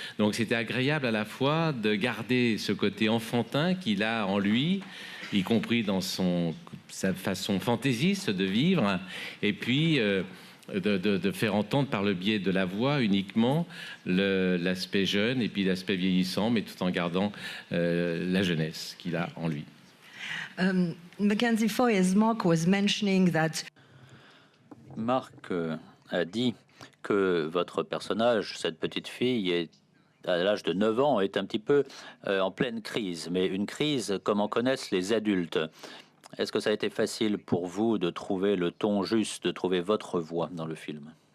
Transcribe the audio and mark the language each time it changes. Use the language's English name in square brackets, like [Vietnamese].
[French] Donc c'était agréable à la fois de garder ce côté enfantin qu'il a en lui, y compris dans sa façon fantaisiste de vivre, et puis de faire entendre par le biais de la voix uniquement l'aspect jeune et puis l'aspect vieillissant, mais tout en gardant la jeunesse qu'il a en lui. [English] Mackenzie Foy, as Mark was mentioning that... [French] Marc a dit que votre personnage, cette petite fille, à l'âge de 9 ans, est un petit peu en pleine crise, mais une crise comme en connaissent les adultes. Est-ce que ça a été facile pour vous de trouver le ton juste, de trouver votre voix dans le film?